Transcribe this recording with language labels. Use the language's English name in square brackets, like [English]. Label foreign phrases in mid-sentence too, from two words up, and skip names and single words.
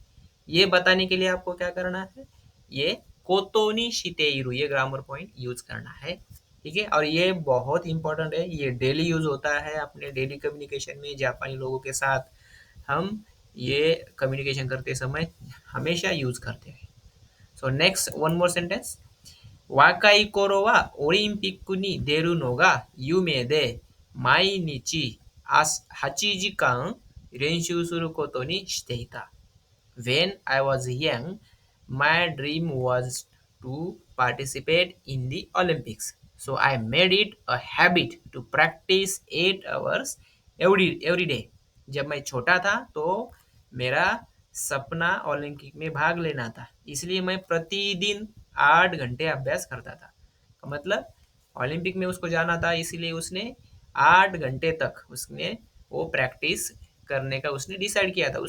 [Hindi] ये बताने के लिए आपको क्या करना है, ये [Japanese] ことにしている [Hindi] ये [English] grammar point use [Hindi] करना है. ठीक है. और ये बहुत इंपॉर्टेंट है, ये [English] daily use [Hindi] होता है अपने [English] daily communication [Hindi] में. जापानी लोगों के साथ हम ये कम्युनिकेशन करते समय हमेशा यूज करते हैं. [English] So next one more sentence. [Japanese] 若い頃はオリンピックに出るのが夢で毎日8時間練習することにしていた. [English] When I was young, my dream was to participate in the Olympics. So I made it a habit to practice 8 hours every day. [Hindi] जब मैं छोटा था तो मेरा सपना ओलंपिक में भाग लेना था, इसलिए मैं प्रतिदिन 8 घंटे अभ्यास करता था. मतलब ओलंपिक में उसको जाना था, इसीलिए उसने 8 घंटे तक उसने वो प्रैक्टिस करने का उसने डिसाइड किया था.